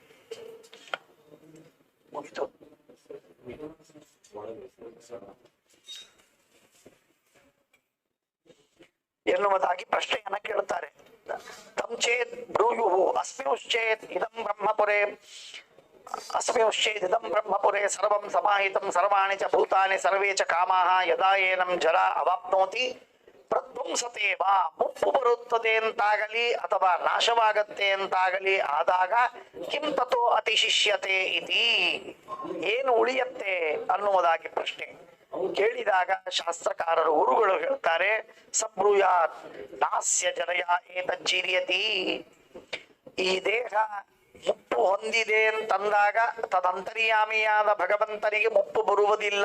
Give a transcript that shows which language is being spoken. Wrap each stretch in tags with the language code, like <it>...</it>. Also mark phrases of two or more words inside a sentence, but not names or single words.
<kn>ಮುಗಿತು. ಎನ್ನುವುದಾಗಿ ಪ್ರಶ್ನೆಯನ್ನ ಕೇಳುತ್ತಾರೆ.</kn> <sa>ತಂಚೇತ್ ಬ್ರೂಯುಃ ಅಸ್ಮಿಂಶ್ಚೇತ್ ಇದಂ ಬ್ರಹ್ಮಪುರೇ ಅಸ್ಮಿಂಶ್ಚೇದಿದಂ ಬ್ರಹ್ಮಪುರೇ ಸರ್ವಂ ಸಮಾಹಿತಂ ಸರ್ವಾಣಿ ಚ ಭೂತಾನಿ ಸರ್ವೇ ಚ ಕಾಮಾಃ ಯದಾ ಏನಂ ಜರ ಅವಾಪ್ನೋತಿ ಪ್ರಧ್ವಂಸತೇವ.</sa> <kn>ಮುಪ್ಪು ಬರುತ್ತದೆ ಅಂತಾಗಲಿ ಅಥವಾ ನಾಶವಾಗತ್ತೆ ಅಂತಾಗಲಿ ಆದಾಗ</kn> <sa>ಕಿಂ ತತೋ ಅತಿಶಿಷ್ಯತೆ ಇತಿ,</sa> <kn>ಏನು ಉಳಿಯತ್ತೆ ಅನ್ನುವುದಾಗಿ ಪ್ರಶ್ನೆ ಕೇಳಿದಾಗ ಶಾಸ್ತ್ರಕಾರರು ಗುರುಗಳು ಹೇಳ್ತಾರೆ,</kn> <sa>ಸಬ್ರೂಯಾತ್ ನಾಸ್ಯ ಜನಯ ಏತಜ್ಜೀರ್ಯತಿ.</sa> <kn>ಈ ದೇಹ ಮುಪ್ಪು ಹೊಂದಿದೆ ಅಂತಂದಾಗ ತದಂತರ್ಯಾಮಿಯಾದ ಭಗವಂತನಿಗೆ ಮುಪ್ಪು ಬರುವುದಿಲ್ಲ.</kn>